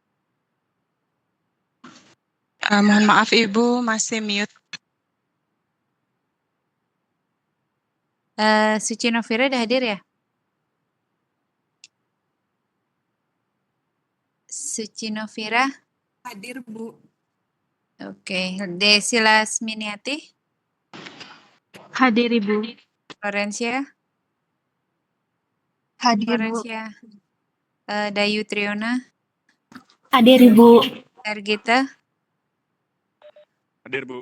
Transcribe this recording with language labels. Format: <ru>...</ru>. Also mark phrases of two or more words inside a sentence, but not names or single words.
<id>Mohon maaf Ibu, masih mute. Suci Novira udah hadir ya? Suci Novira, Hadir, Bu. oke. Desi Lasminiati, Hadir, Ibu. Florencia, Hadir, Bu. Florencia, Dayu Triona, Hadir, Ibu. Ergita, Hadir, Bu.</id>